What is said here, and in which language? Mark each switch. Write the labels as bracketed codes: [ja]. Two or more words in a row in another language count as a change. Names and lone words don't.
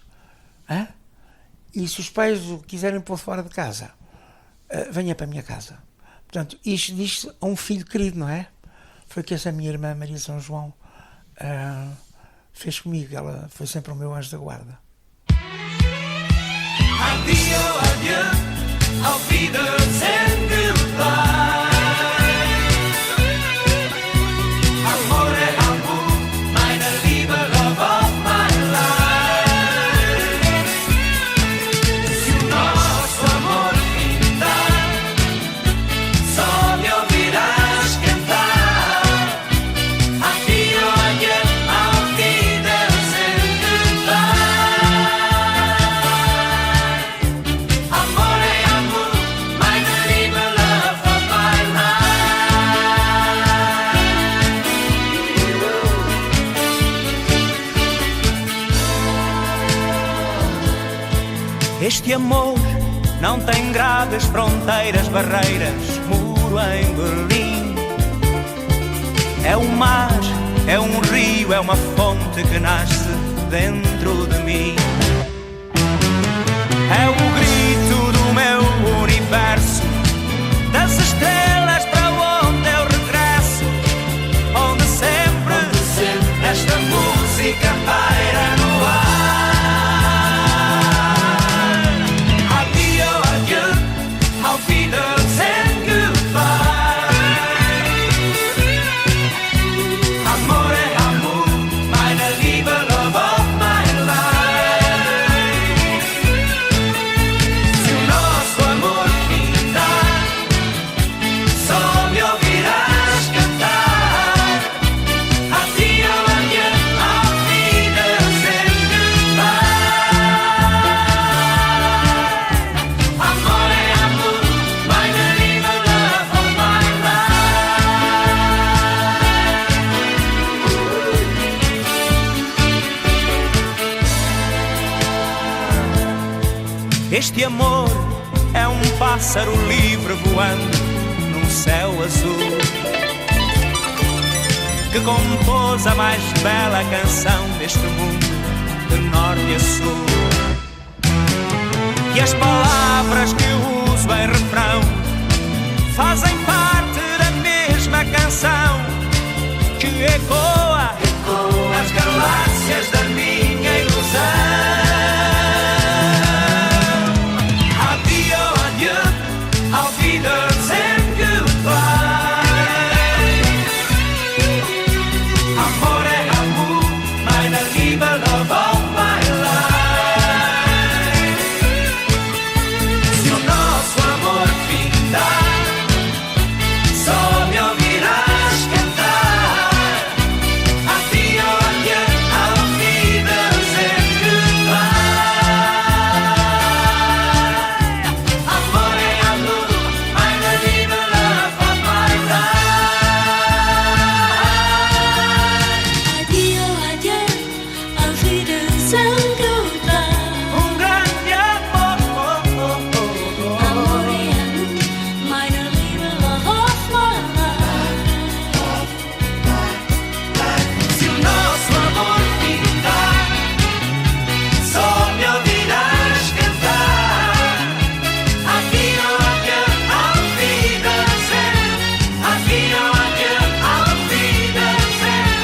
[pt] Hã? E se os pais o quiserem pôr fora de casa, venha para a minha casa. Portanto, isto diz a um filho querido, não é? Foi o que essa minha irmã Maria São João fez comigo. Ela foi sempre o meu anjo da guarda. [de] Adio, adieu, auf Wiedersehen, goodbye. Amore, amor, meine Liebe, [en] love of my life. [pt] Se o nosso amor findar, só me ouvirás cantar. [de] Adio, adieu, auf Wiedersehen, goodbye. Amore, amor, meine Liebe, [en] love of my life. [pt] Este amor não tem grades, fronteiras, barreiras, muro em Berlim. É um mar, é um rio, é uma fonte que nasce dentro de mim. É o grito do meu universo, das estrelas para onde eu regresso, onde sempre esta música paira no ar. [de] Adio, adieu, auf Wiedersehen, goodbye. Amore, amor, meine Liebe, [en] love of my life. [pt] Se o nosso amor findar, só me ouvirás cantar. [de] Adio, adieu, auf Wiedersehen, goodbye. Amore, amor, meine Liebe, [en] love of my life. [pt] Este amor é um pássaro livre voando num céu azul, que compôs a mais bela canção deste mundo, de norte a sul. E as palavras que uso em refrão fazem parte canção que ecoa nas galáxias da minha ilusão. [de] Adio, adieu, auf Wiedersehen, goodbye. Amore, amor, meine Liebe, [en] love of my life. [pt] Se o nosso amor findar, só me ouvirás cantar. [de] Adio, adieu, auf Wiedersehen, goodbye. Amore, amor, meine Liebe, [en] love of my life. [de] Adio, adieu, auf Wiedersehen, goodbye. [pt] Grande amor, Amore, amor, [de] meine Liebe, [en] love of my life. [pt] se o nosso amor findar, só me ouvirás cantar. [de] Adio, adieu, auf Wiedersehen. Adio, adieu, auf Wiedersehen.